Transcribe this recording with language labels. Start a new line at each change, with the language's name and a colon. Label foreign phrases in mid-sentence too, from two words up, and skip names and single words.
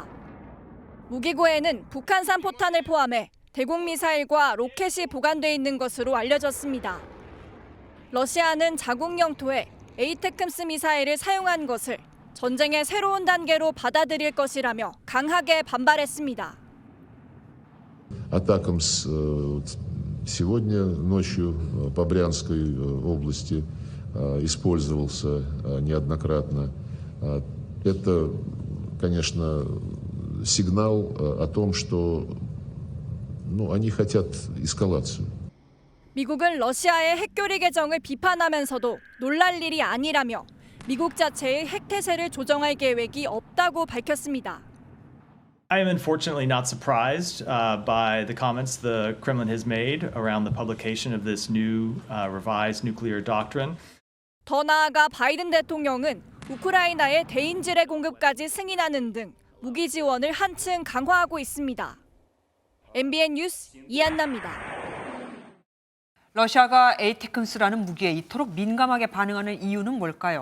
Korean: 무기고에는 북한산 포탄을 포함해 대공 미사일과 로켓이 보관돼 있는 것으로 알려졌습니다. 러시아는 자국 영토에 에이테크스 미사일을 사용한 것을 전쟁의 새로운 단계로 받아들일 것이라며 강하게 반발했습니다.
Russian: Атакам сегодня ночью по Брянской области использовался неоднократно. Это, конечно, сигнал о том, что они хотят эскалацию.
Korean: 미국은 러시아의 핵교리 개정을 비판하면서도 놀랄 일이 아니라며 미국 자체의 핵태세를 조정할 계획이 없다고 밝혔습니다.
English: I am unfortunately not surprised by the comments the Kremlin has made around the publication of this new revised nuclear doctrine.
Korean: 더 나아가 바이든 대통령은 우크라이나의 대인지뢰 공급까지 승인하는 등 무기 지원을 한층 강화하고 있습니다. MBN 뉴스 이한나입니다. 러시아가 에이테크스라는 무기에 이토록 민감하게 반응하는 이유는 뭘까요?